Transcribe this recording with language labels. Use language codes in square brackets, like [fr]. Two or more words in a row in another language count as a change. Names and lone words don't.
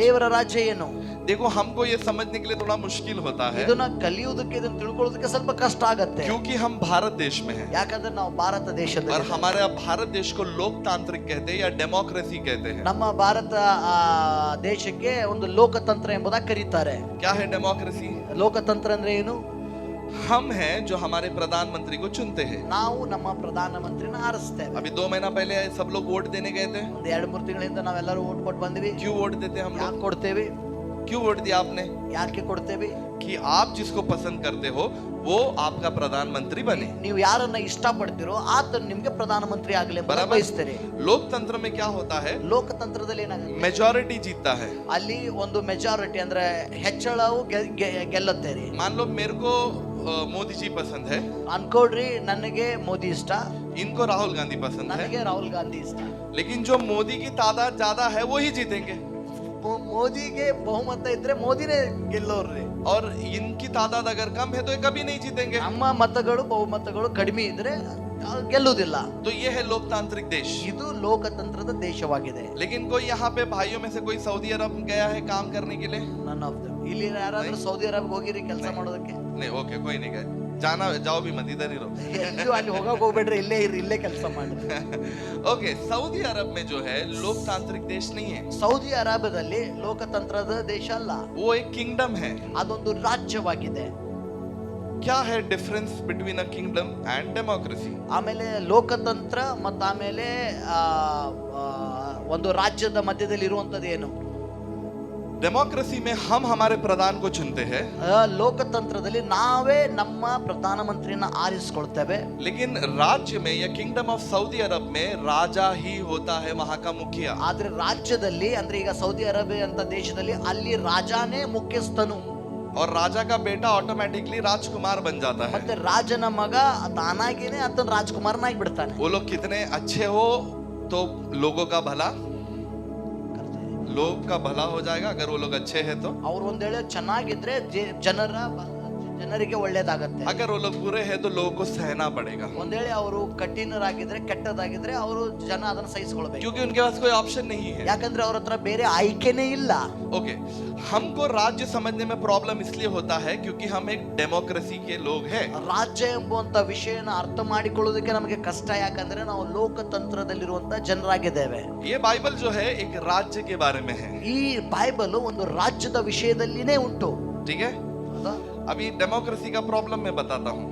[kn] ದೇವರ ರಾಜ್ಯ ಏನು? [hi] देखो हमको ये समझने के लिए थोड़ा मुश्किल होता है [kn] ಇದನ್ನ ಕಲಿಯುವುದಕ್ಕೆ, ಇದನ್ನ ತಿಳ್ಕೊಳ್ಳೋದಕ್ಕೆ ಸ್ವಲ್ಪ ಕಷ್ಟ ಆಗತ್ತೆ. [hi] क्योंकि हम भारत देश में हैं [kn] ಯಾಕಂದ್ರೆ ನಾವು ಭಾರತ [hi] और [kn] ದೇಶದಲ್ಲಿ, [hi] हमारे यहाँ भारत देश को लोकतांत्रिक कहते हैं या डेमोक्रेसी कहते हैं. [kn] ನಮ್ಮ ಭಾರತ ದೇಶಕ್ಕೆ ಒಂದು ಲೋಕತಂತ್ರ ಎಂಬುದಾಗಿ ಕರೀತಾರೆ. [hi] क्या है डेमोक्रेसी? [kn] ಲೋಕತಂತ್ರ ಅಂದ್ರೆ ಏನು? [hi] हम हैं जो हमारे प्रधानमंत्री को चुनते हैं. [kn] ನಾವು ನಮ್ಮ ಪ್ರಧಾನಮಂತ್ರಿನ ಆರಿಸ್ತೇವೆ. [hi] अभी 2 महीना पहले सब लोग वोट देने गए थे. [kn] ಒಂದು 2-3 ತಿಂಗಳಿಂದ ನಾವೆಲ್ಲರೂ ಓಟ್ ಕೊಟ್ಟು ಬಂದ್ವಿ. [hi] क्यों वोट देते हैं हम लोग? [kn] ಯಾಕೆ ಕೊಡ್ತೇವೆ? [hi] क्यों वोट दिया आपने? [kn] ಯಾಕೆ ಕೊಡ್ತೇವೆ? [hi] कि आप जिसको पसंद करते हो वो आपका प्रधानमंत्री बने. [kn] ನೀವು ಯಾರನ್ನ ಇಷ್ಟಪಡ್ತೀರೋ ಆತನು ನಿಮ್ಗೆ ಪ್ರಧಾನಮಂತ್ರಿ ಆಗಲಿ ಅಂತ [hi] बराबर. [kn] ಬಯಸ್ತೀರಿ. [hi] लोकतंत्र में क्या होता है? [kn] ಲೋಕತಂತ್ರದಲ್ಲಿ ಏನಾಗುತ್ತೆ? [hi] मेजॉरिटी जीतता है. [kn] ಅಲ್ಲಿ ಒಂದು ಮೆಜಾರಿಟಿ ಅಂದ್ರೆ ಹೆಚ್ಚಳವು ಗೆಲ್ಲುತ್ತೆ ರೀ. [hi] मान लो मेरे को मोदी जी पसंद है, [kn] ಅನ್ಕೊಡ್ರಿ, ನನಗೆ ಮೋದಿ ಇಷ್ಟ, [hi] इनको राहुल गांधी पसंद है, [kn] ನನಗೆ ರಾಹುಲ್ ಗಾಂಧಿ ಇಷ್ಟ. [hi] लेकिन जो मोदी की तादाद ज्यादा है वो ही जीतेंगे [kn] ಮೋದಿಗೆ ಬಹುಮತ ಇದ್ರೆ ಮೋದಿನೇ ಗೆಲ್ಲೋರ್ರಿ. [hi] और इनकी तादाद अगर कम है तो ये कभी नहीं जीतेंगे. [kn] ನಮ್ಮ ಮತಗಳು ಬಹುಮತಗಳು ಕಡಿಮೆ ಇದ್ರೆ ಗೆಲ್ಲುವುದಿಲ್ಲ. [hi] तो ये है लोकतांत्रिक देश. [kn] ಇದು ಲೋಕತಂತ್ರದ ದೇಶವಾಗಿದೆ. [hi] लेकिन कोई यहाँ पे भाइयों में से कोई सऊदी अरब गया है काम करने के लिए? [en] None of them. [kn] ಇಲ್ಲಿ ಯಾರಾದ್ರೂ ಸೌದಿ ಅರಬ್ಗೆ ಹೋಗಿರಿ ಕೆಲಸ ಮಾಡೋದಕ್ಕೆ? [hi] नहीं. ओके, कोई नहीं गए. जाना जाओ भी मत, इधर ही रहो. [kn] ಎಲ್ಲೂ ಅಲ್ಲಿ ಹೋಗಕ್ ಹೋಗ್ಬೇಡ್ರಿ, ಇಲ್ಲೇ ಇರ್ರಿ, ಇಲ್ಲೇ ಕೆಲಸ ಮಾಡಿ. [hi] ओके, सऊदी अरब में जो है लोकतांत्रिक देश नहीं है. [kn] ಸೌದಿ ಅರೇಬಿಯಾದಲ್ಲಿ ಲೋಕತಂತ್ರದ ದೇಶ ಅಲ್ಲ, [hi] वो एक किंगडम है. [kn] ಅದೊಂದು ರಾಜ್ಯವಾಗಿದೆ. [hi] क्या है [en] difference between a kingdom and democracy? [kn] ಆಮೇಲೆ ಲೋಕತಂತ್ರ ಮತ್ತು ಆಮೇಲೆ ಒಂದು ರಾಜ್ಯದ ಮಧ್ಯದಲ್ಲಿ ಇರುವಂತದ್ದು ಏನು? [hi] डेमोक्रेसी में हम हमारे प्रधान को चुनते हैं, [kn] ಲೋಕತಂತ್ರದಲ್ಲಿ ನಾವೇ ನಮ್ಮ ಪ್ರಧಾನಮಂತ್ರಿನ ಆರಿಸಿಕೊಳ್ತೇವೆ. [hi] लेकिन राज्य में या [en] kingdom of [hi] सऊदी अरब में राजा ही होता है वहां का मुखिया. [kn] ಆದ್ರೆ ರಾಜ್ಯದಲ್ಲಿ ಅಂದ್ರೆ ಈಗ ಸೌದಿ ಅರೇಬಿಯಾ ಅಂತ ದೇಶದಲ್ಲಿ ಅಲ್ಲಿ ರಾಜಾನೇ ಮುಖ್ಯಸ್ಥನು. [hi] और राजा का बेटा ऑटोमेटिकली राजकुमार बन जाता है. [kn] ಮತ್ತೆ ರಾಜನ ಮಗ ತಾನಾಗಿನೇ ಆತನ ರಾಜಕುಮಾರನಾಗಿ ಬಿಡ್ತಾನೆ. [hi] वो लोग कितने अच्छे हो तो लोगों का भला, लोग का भला हो जाएगा अगर वो लोग अच्छे हैं तो. [kn] ಅವ್ರು ಒಂದೇಳೆ ಚೆನ್ನಾಗಿದ್ರೆ ಜನರ ಜನರಿಗೆ ಒಳ್ಳೇದಾಗತ್ತೆ. [hi] अगर वो लोग बुरे हैं तो लोगों को सहना पड़ेगा, [kn] ಒಂದ್ ವೇಳೆ ಅವರು ಕಠಿಣರಾಗಿದ್ರೆ ಕೆಟ್ಟದಾಗಿದ್ರೆ ಅವರು ಜನ ಅದನ್ನ ಸಹಿಸಿಕೊಳ್ಬೇಕು. [hi] क्योंकि उनके पास कोई ऑप्शन नहीं है. [kn] ಯಾಕಂದ್ರೆ ಅವ್ರ ಹತ್ರ ಬೇರೆ ಆಯ್ಕೆನೇ ಇಲ್ಲ. [hi] ओके, हमको राज्य समझने में प्रॉब्लम इसलिए होता है क्योंकि हम एक डेमोक्रेसी के लोग हैं. [kn] ರಾಜ್ಯ ಎಂಬುವಂತ ವಿಷಯನ ಅರ್ಥ ಮಾಡಿಕೊಳ್ಳೋದಕ್ಕೆ ನಮಗೆ ಕಷ್ಟ, ಯಾಕಂದ್ರೆ ನಾವು ಲೋಕತಂತ್ರದಲ್ಲಿರುವಂತ ಜನರಾಗಿದ್ದೇವೆ. [hi] ये बाइबल जो है एक राज्य के बारे में है. [kn] ಈ ಬೈಬಲ್ ಒಂದು ರಾಜ್ಯದ ವಿಷಯದಲ್ಲಿನೇ ಉಂಟು. [hi] ठीक है, अभी डेमोक्रेसी का प्रॉब्लम मैं बताता हूँ.